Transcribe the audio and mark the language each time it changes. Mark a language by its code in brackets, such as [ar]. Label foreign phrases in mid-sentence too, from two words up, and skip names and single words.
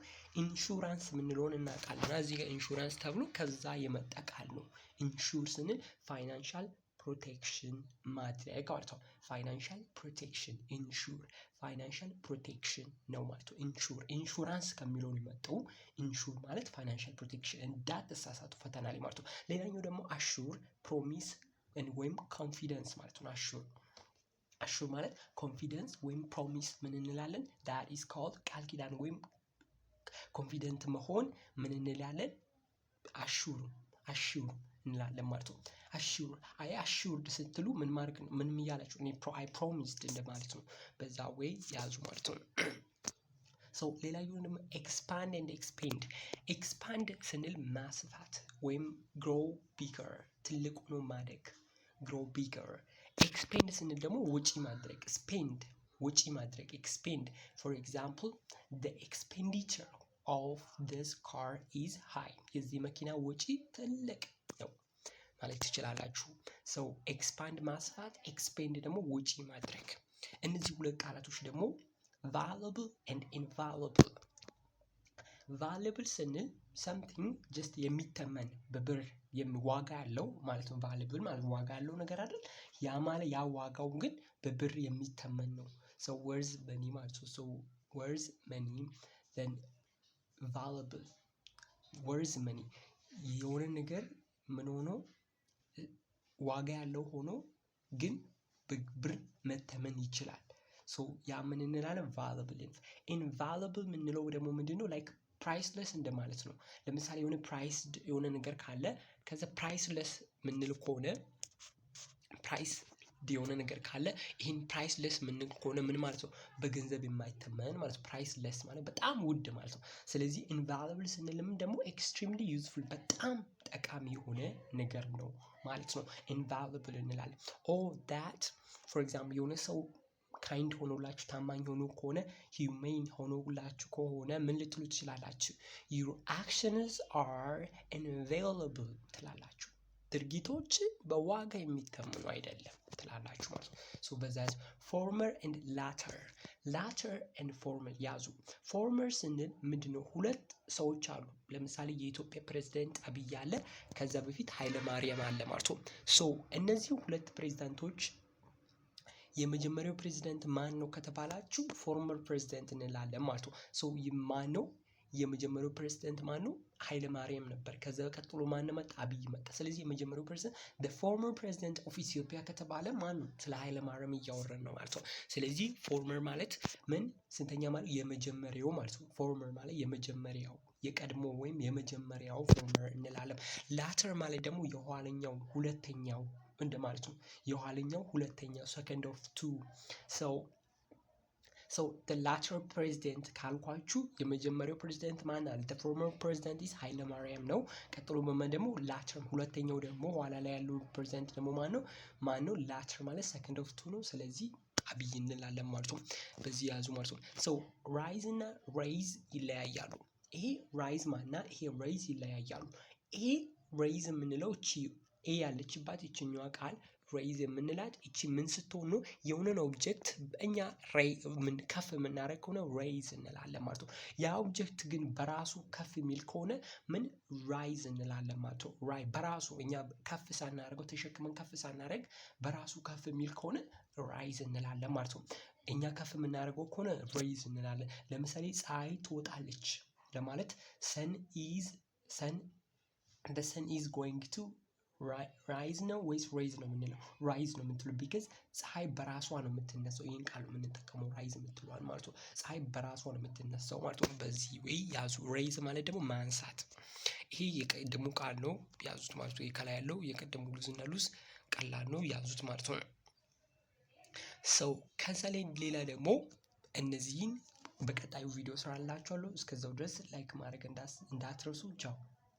[am] ኢንሹራንስ የምንለውን እናውቃለን። እዚህ ጋር ኢንሹራንስ ተብሎ ከዛ የመጣ ቃል ነው። ኢንሹር ስንል [en] financial protection [am] ማድረግ ማለት ነው። [en] financial protection [am] ነው ማለት ነው። ኢንሹራንስ ከሚለው የመጣው ኢንሹር ማለት [en] financial protection [am] እንዳትሳሳቱ ፈተና ላይ ማለት ነው። ሌላኛው ደግሞ [en] assure promise [am] ወይም ኮንፊደንስ ማለት ነው። አሹር ማለት ኮንፊደንስ ወይም ፕሮሚስ ምን እንላለን? [en] that is called [am] ቃል ኪዳን ወይም ኮንፊደንት መሆን ምን እንላለን? አሹር እንላለን ማለት ነው። አሹርድ ስትሉ ምን ማድረግ ነው? ምን እያላችሁ [en] I promised [am] እንደማለት ነው። በዛ ወይ ያዙ ማለት ነው። ሌላኛው ደግሞ ኤክስፓንድ ስንል ማስፋት ወይም [en] grow bigger [am] ትልቅ ሆኖ ማደግ [en] grow bigger። [am] ኤክስፔንድ ስንል ደግሞ ወጪ ማድረግ [en] expend for example the expenditure of this car is high [am] የዚህ መኪና ወጪ ትልቅ ነው ማለት ትችላላችሁ። ሰው ኤክስፓንድ ማስፋት፣ ኤክስፔንድ ደግሞ ወጪ ማድረግ። እነዚህ ሁለት ቃላቶች ደግሞ [en] valuable and invaluable። [am] valuable ስንል [en] something just [am] የሚተመን በብር ዋጋ ያለው ማለት ነው። valuable ማለት ዋጋ ያለው ነገር አይደል? ያ ማለት ያ ዋጋው ግን በብር የሚተመን ነው። [en] so worth money [am] ማለት ነው። [en] so worth money then valuable worth money [am] የሆነ ነገር ምን ሆኖ ዋጋ ያለው ሆኖ ግን በብር መተመን ይችላል። so ያ ምን እንላለን? valuable። invaluable የምንለው ደግሞ ምንድነው? [en] like priceless [am] እንደማለት ነው። ለምሳሌ የሆነ ፕራይስድ የሆነ ነገር ካለ ከዛ ፕራይስለስ ምንል ከሆነ ፕራይስ የሆነ ነገር ካለ ይሄን ፕራይስለስ ምንል ከሆነ ምን ማለት ነው? በገንዘብ የማይተመን ማለት ነው። ፕራይስለስ ማለት በጣም ውድ ማለት ነው። ስለዚህ invaluable ስንልም ደግሞ [en] extremely useful [am] በጣም ጠቃሚ የሆነ ነገር ነው ማለት ነው። invaluable እንላለን። [en] or that for example [am] የሆነ ሰው ካይንድ ሆኖላችሁ ታማኝ ሆኖ ከሆነ ሂዩሜን ሆኖላችሁ ከሆነ ምን ልትሉ ትችላላችሁ? [en] your actions are invaluable [am] ትላላችሁ። ድርጊቶች በዋጋ የሚተመኑ አይደለም ትላላችሁ ማለት ነው። so በዛ [en] former and latter and former [am] ያዙ። former ስንል ምንድነው? ሁለት ሰዎች አሉ። ለምሳሌ የኢትዮጵያ ፕሬዝዳንት አብይ አለ፣ ከዛ በፊት ኃይለ ማርያም አለ ማለት ነው። so እነዚህ ሁለት ፕሬዝዳንቶች የመጀመሪያው ፕሬዝዳንት ማን ነው ከተባላችሁ [en] former president [am] እንላለን ማለት ነው። ሶ ማን ነው የመጀመሪያው ፕሬዝዳንት? ማን ነው? ኃይለ ማርያም ነበር። ከዛ ቀጥሎ ማን መጣ? አብይ መጣ። ስለዚህ የመጀመሪያው ፕሬዝዳንት [en] the former president of Ethiopia [am] ከተባለ ማን ነው? ስለ ኃይለ ማርያም እያወራን ነው ማለት ነው። ስለዚህ ፎርመር ማለት ምን ስንተኛ ማለት? የመጀመሪያው ማለት ነው። ፎርመር ማለት የመጀመሪያው የቀድሞ ወይም የመጀመሪያው ፎርመር እንላለን። ላተር ማለት ደግሞ የኋለኛው ሁለተኛው እንደማለት ነው። የኋለኛው ሁለተኛው [en] second of two so the latter president [am] ካልኳችሁ የመጀመሪያው ፕሬዝዳንት ማን አለ? [en] the former president is [am] ኃይለ ማርያም ነው። ቀጥሎ ደግሞ latter ሁለተኛው ደግሞ ኋላ ላይ ያለው ፕሬዝዳንት ደግሞ ማን ነው? latter ማለት [en] second of two [am] ነው። ስለዚህ አብይ እንላለን ማለት ነው። በዚህ ያዙ ማለት ነው። [en] so rise [am] እና raise ይለያያሉ። ይሄ rise ማና ይሄ raise ይለያያሉ። ይሄ raise የምንለው እቺ ኤ ያለችባት ይችኛዋ ቃል raise የምንላት እቺ ምን ስትሆን ነው? የሆነን ኦብጀክት እኛ ከፍ የምናደርግ ከሆነ raise እንላለን ማለት ነው። ያ ኦብጀክት ግን በራሱ ከፍ የሚል ከሆነ ምን rise እንላለን ማለት ነው። በራሱ እኛ ከፍ ሳናደርገው ተሸክመን ከፍ ሳናደርግ በራሱ ከፍ የሚል ከሆነ rise እንላለን ማለት ነው። እኛ ከፍ የምናደርገው ከሆነ raise እንላለን። ለምሳሌ ፀሐይ ትወጣለች ለማለት [en] the sun is going to rise [am] ነው ወይስ ሬይዝ ነው የምንለው? ራይዝ ነው የምትሉ ቢካዝ ፀሐይ በራሷ ነው የምትነሳው። ይሄን ቃል የምንጠቀመው ራይዝ የምትለዋል ማለት ነው። ፀሐይ በራሷ ነው የምትነሳው ማለት ነው። በዚህ ወይ ያዙ። ሬይዝ ማለት ደግሞ ማንሳት። ይሄ የቀደሙ ቃል ነው ያዙት ማለት ነው። ከላይ ያለው የቀደሙ ሉዝ እና ሉዝ ቀላል ነው ያዙት ማለት ነው። ሰው ከዛ ላይ ሌላ ደግሞ እነዚህን በቀጣዩ ቪዲዮ ስራላችኋለሁ። እስከዛው ድረስ ላይክ ማድረግ እንዳትረሱ። ቻው።